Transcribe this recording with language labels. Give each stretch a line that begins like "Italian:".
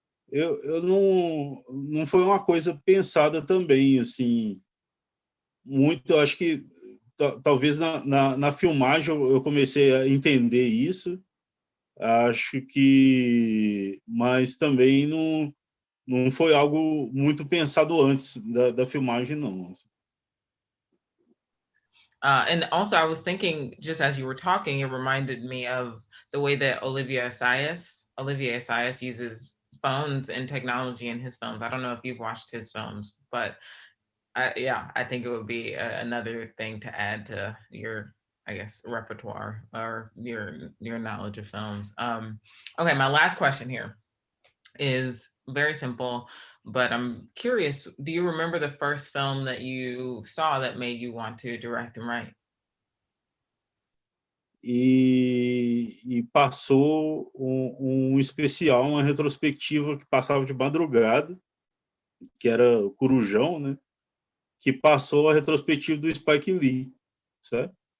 Portuguese: Eu não foi uma coisa pensada também, assim, muito. Eu acho que talvez na filmagem eu comecei a entender isso, Acho que, mas também não foi algo muito pensado antes da filmagem, não.
English: And also, I was thinking, just as you were talking, it reminded me of the way that Olivier Assayas uses phones and technology in his films. I don't know if you've watched his films, but I think it would be another thing to add to your, I guess, repertoire or your knowledge of films. Okay, my last question here is very simple, but I'm curious, do you remember the first film that you saw that made you want to direct and write?
Portuguese: E passou um especial, uma retrospectiva que passava de madrugada, que era o Corujão, né? Que passou a retrospectiva do Spike Lee, certo?